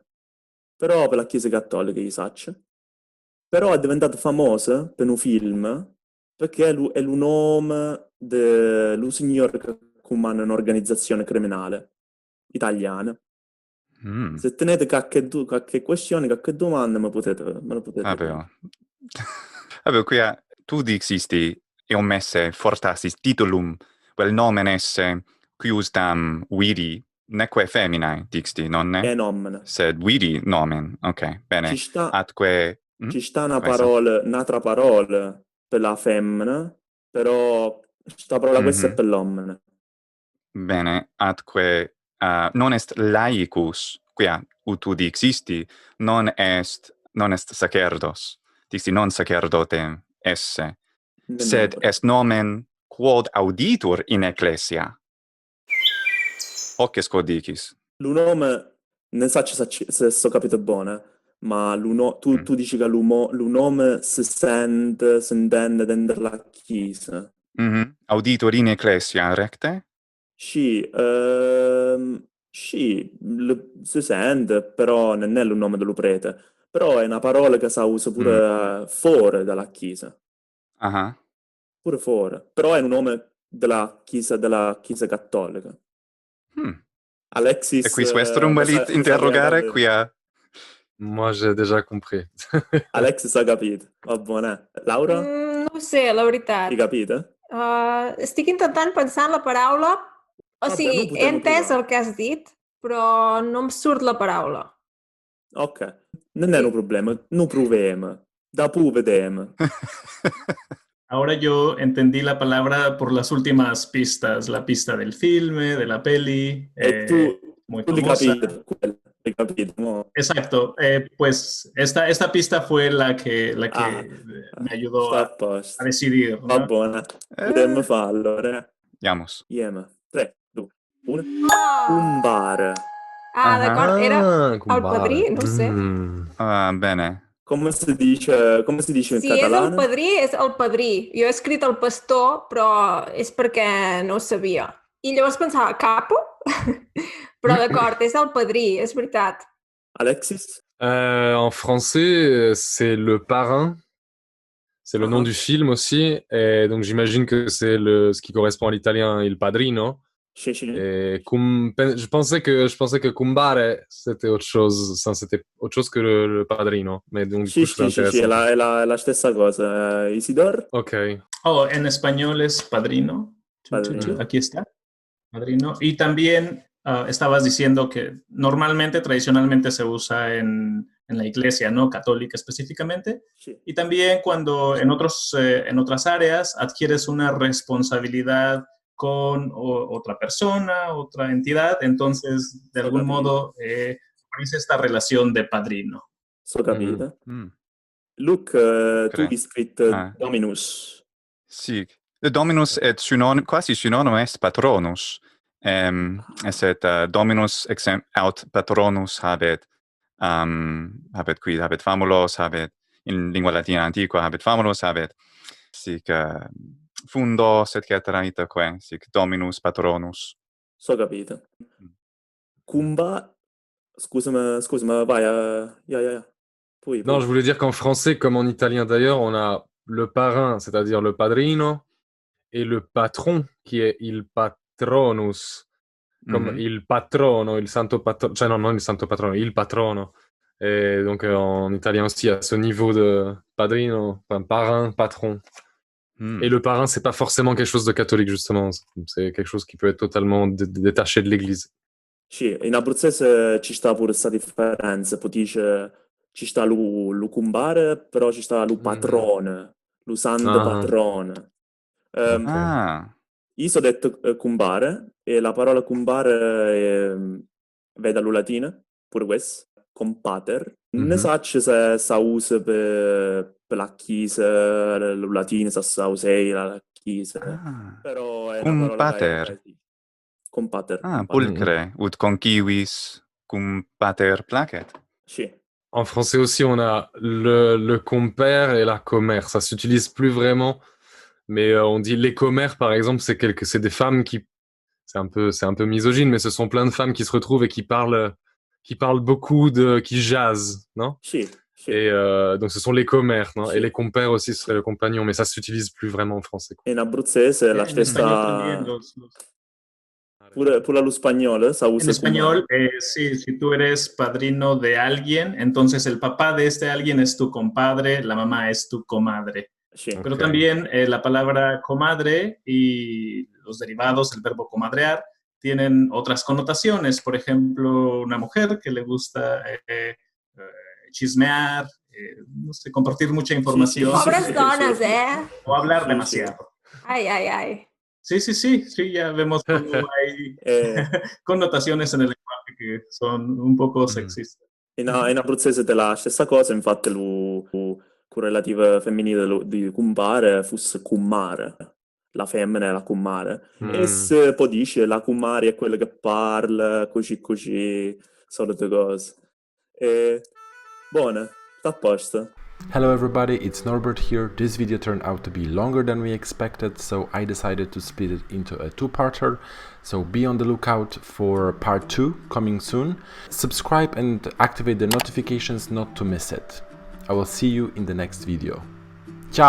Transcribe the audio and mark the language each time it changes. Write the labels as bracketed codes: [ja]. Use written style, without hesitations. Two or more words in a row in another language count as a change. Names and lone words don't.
[it] Però per la Chiesa cattolica, io saccio. Però è diventata famosa per un film perché è il nome dello signore che comanda un'organizzazione criminale italiana. Mm. Se tenete qualche questione, qualche domanda, me lo potete Vabbè. dire. [la] Vabbè, qui tu dixisti un messe fortasis titulum, vel nomen esse quius dam viri, neque feminae dixti, nonne? [it] È nomina. [la] Sed viri nomen, [it] ok, bene. Ci sta, [la] Atque... [it] ci sta Questa? un'altra parola per la femmina, però questa parola questa è Mhm. per l'uomo. Bene, [la] atque non est laicus, quia ut tu dixisti, non est sacerdos, dixi non sacerdotem esse, sed est nomen quod auditur in ecclesia. Hoc est quod dicis. [it] Lo nome, non so se sto capito bene, ma tu dici che lo nome si intende dentro la chiesa. Mhm. [la] Auditur in ecclesia, recte? [it] Sì, sì, si sente, però non è il nome dello prete. Però è una parola che si usa pure fuori dalla chiesa. Aha. Pure fuori. Però è un nome della chiesa cattolica. Hmm. Alexis, [la] E quis vestrum velit interrogare, quia... [fr] Moi, j'ai déjà compris. [it] Alexis ha capito. Va bene. Laura, [ca] No ho sé, la veritat. [it] hai capito? [ca] Estic intentant pensar en la paraula. O [it] Vabbè, [ca] sigui, [it] noi [ca] he [it] potremmo [ca] entès [it] provare. [ca] el que has dit, però no em surt la paraula. [it] Ok, non è un problema. Noi proviamo. Dopo vediamo. [es] Ahora yo entendí la palabra por las últimas pistas, la pista del filme, de la peli, [it] E [es] muy [it] tu l'hai [es] famosa. [it] capito, quello. L'hai capito, mo? [es] Exacto, pues esta pista fue la que me ayudó [it] sta a [es] a [it] posto. [es] decidir, [it] Va [es] ¿no? [it] buona. Potremmo farlo, allora. [es] Andiamos. [it] Insieme. 3, 2, 1. Un bar. [ca] Ah, d'acord, era el [it] Kumbare. [ca] padrí, no ho sé. [it] Bene. Come si dice in [ca] Si és el [it] catalano? [ca] padrí, és el padrí. Jo he escrit el pastor, però és perquè no ho sabia. I llavors pensava, capo? Però d'acord, és el padrí, és veritat. [it] Alexis? [fr] En français, c'est le parrain. C'est le nom du film aussi. Et donc, j'imagine que c'est ce qui correspond à l'italien, [it] il padrino. Sì, sì. [fr] Et je pensais que Kumbare, c'était autre chose. Enfin, c'était autre chose que le padrino. Mais donc, du coup, je trouve [it] Sì, [fr] intéressant. [it] è la stessa cosa. Isidor? Ok. [es] Oh, en español es padrino. Padrino. Aquí está. Padrino. Y también estabas diciendo que normalmente, tradicionalmente se usa en la iglesia, ¿no? Católica específicamente. [it] Sì. [es] Y también cuando en otras áreas adquieres una responsabilidad con otra persona, otra entidad, entonces de algún modo aparece esta relación de padrino. [it] So capito. Mm. Luke, tu Ok. hai scritto Dominus. Sì. [la] Dominus et quasi synonymum est patronus. Et Dominus aut patronus habet famulos, habet in lingua latina antiqua, habet famulos, habet sic fundos, et cetera, itaque, sic Dominus patronus. [it] So capito. Kumba, scusami, vai. Ja. Poi. [fr] Non, je voulais dire qu'en français, comme en italien d'ailleurs, on a le parrain, c'est-à-dire le padrino, et le patron, qui est [it] il patronus, [fr] comme [it] il patrono, il santo patrono, cioè non il santo patrono, il patrono. [fr] Et donc en italien aussi, à ce niveau de padrino, enfin, parrain, patron. Et le parrain, c'est pas forcément quelque chose de catholique, justement. C'est quelque chose qui peut être totalement détaché de l'Église. [it] Sì, in abruzzese ci sta pure questa differenza, poi dice ci sta lo cumbare, però ci sta lo patrone, lo santo patrone. Io ho detto cumbare, e la parola cumbare vede dal latino, pure questo, compater. Non so se si usa per la chiesa, il latino, se si usa la maschile, Ah. però è una parola Compater. gaia, sì. Compater. Ah, compater. [la] pulcre, ut conquivis cum pater placet. [it] Sì. [fr] En français aussi, on a le compère et la commère. Ça s'utilise plus vraiment, mais on dit les commères, par exemple, c'est des femmes qui, c'est un peu misogyne, mais ce sont plein de femmes qui se retrouvent et qui parlent beaucoup qui jasent, non? Sì, sì. Et donc ce sont les commères, non? Sì. Et les compères aussi, ce serait le compagnon, mais ça s'utilise plus vraiment en français, quoi. [it] In abruzzese la [es] En español [it] stessa... [es] también [it] Pure lo spagnolo sa [es] En [it] usa [es] español, sí, si tú eres padrino de alguien, entonces el papá de este alguien es tu compadre, la mamá es tu comadre. [it] Sì. [es] Pero [it] Ok. [es] también la palabra comadre y los derivados del verbo comadrear tienen otras connotaciones. Por ejemplo, una mujer que le gusta chismear, no sé, compartir mucha información. Sí, [ca] Pobres [es] sí, [ca] dones, sí. eh? [es] O hablar Sí, demasiado. [ca] Ai, ai, ai. [es] Sí, ya vemos cómo hay connotaciones en el lenguaje que son un poco sexistas. [it] In abruzzese te la stessa cosa, infatti con relativa femminile di compare fosse cummare, la femmina è la cummare, e se poi dice la cummare è quella che parla, così, solite cose. E buona, sta a posto. [en] Hello everybody, it's Norbert here. This video turned out to be longer than we expected, so I decided to split it into a two-parter. So be on the lookout for part 2 coming soon. Subscribe and activate the notifications not to miss it. I will see you in the next video.